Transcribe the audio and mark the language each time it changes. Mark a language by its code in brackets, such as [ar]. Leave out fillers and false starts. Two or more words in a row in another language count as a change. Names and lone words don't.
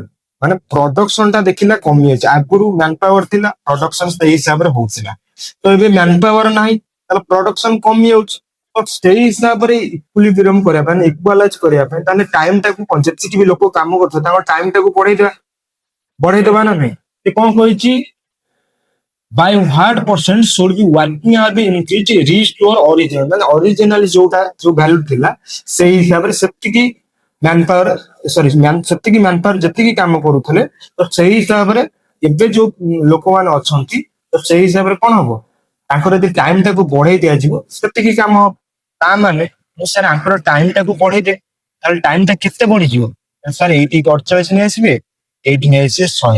[or] ମାନେ ପ୍ରଡକ୍ସନ ଟା ଦେଖିଲା କମି ଯାଇଛି, ଆଗରୁ [en] man power [or] ଥିଲା ପ୍ରଡକ୍ସନ ସେଇ ହିସାବରେ ହଉଥିଲା, ତ ଏବେ [en] man power [or] ନାହିଁ ତାହେଲେ ପ୍ରଡକ୍ସନ କମି ଯାଉଛି, ତ ସେଇ ହିସାବରେ ଇକ୍ୱିଲିବ୍ରିୟମ କରିବା ପାଇଁ ଇକ୍ୱାଲାଇଜ କରିବା ପାଇଁ ତାହେଲେ ଟାଇମ ଟାକୁ ଯେତିକି ବି ଲୋକ କାମ କରୁଛନ୍ତି ତାଙ୍କ ଟାଇମ ଟାକୁ ବଢେଇଦବା ନା ନାହିଁ? ସେ କଣ କହିଛି [en] by what percent should be working hour be increased restore original [or] ମାନେ original ଯୋଉ ଭ୍ୟାଲୁ ଥିଲା ସେଇ ହିସାବରେ ସେତିକି [en] man power [or] ସେତିକି [en] man power [or] ଯେତିକି କାମ କରୁଥିଲେ ତ ସେଇ ହିସାବରେ ଏବେ ଯୋଉ ଲୋକମାନେ ଅଛନ୍ତି ତ ସେଇ ହିସାବରେ କଣ ହବ ତାଙ୍କର ଯଦି ଟାଇମ ଟାକୁ ବଢେଇ ଦିଆଯିବ ସେତିକି କାମ ହବ। ତା ମାନେ ମୁଁ ସାର୍ ଆଙ୍କର ଟାଇମ ଟାକୁ ବଢେଇ ଦେ ତାହେଲେ ଟାଇମ ଟା କେତେ ବଢିଯିବ ସାର୍ ଏଇଠି 48 ନେଇ ଆସିବେ ଏଇଠି ନେଇ ଆସିବେ 100।